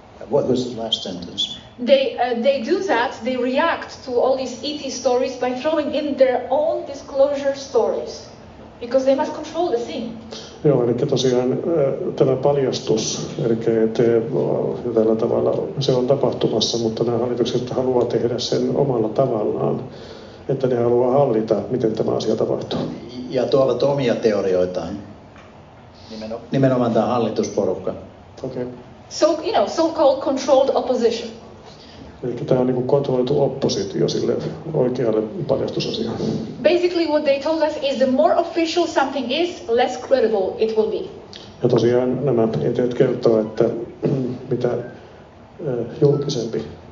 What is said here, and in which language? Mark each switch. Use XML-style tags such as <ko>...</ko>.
<en>What was the last sentence? They do that. They react to all these ET stories by throwing in their own disclosure stories, because they must control the scene.</en> <fi>Joo, eli tosiaan tämä paljastus, eli tällä tavalla se on tapahtumassa, mutta nämä hallitukset haluaa tehdä sen omalla tavallaan, että ne haluaa hallita, miten tämä asia tapahtuu. Ja tuovat omia teorioitaan. Nimenomaan tämä hallitusporukka.</fi> <en>Okay. So, so-called controlled opposition.</en> <fi>Eli tämä on niin kuin kontrolloitu oppositio sille oikealle paljastusasiaan.</fi> <en>Basically what they told us is the more official something is, less credible it will be.</en> <fi>Ja tosiaan nämä eteet kertoo, että mitä julkisempi.</fi>